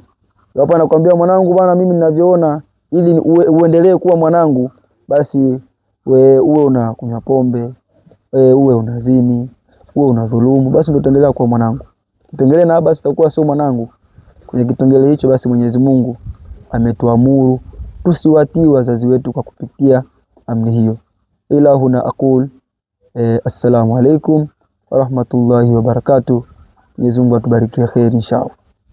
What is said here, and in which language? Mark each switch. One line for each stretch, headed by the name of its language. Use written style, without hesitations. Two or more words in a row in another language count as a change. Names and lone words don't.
Swahili: Hapo anakuambia mwanangu, bwana, mimi ninavyoona, ili uendelee kuwa mwanangu, basi uwe unakunywa pombe, uwe unazini, uwe unadhulumu, basi ndio utaendelea kuwa mwanangu. Kipengele na basi utakuwa sio mwanangu. Kwenye kipengele hicho basi Mwenyezi Mungu ametuamuru tusiwatii wazazi wetu kwa kupitia amri hiyo.
Arabic: إلى هنا أقول السلام عليكم ورحمة الله وبركاته. Mwenyezi Mungu atubariki kheri inshallah.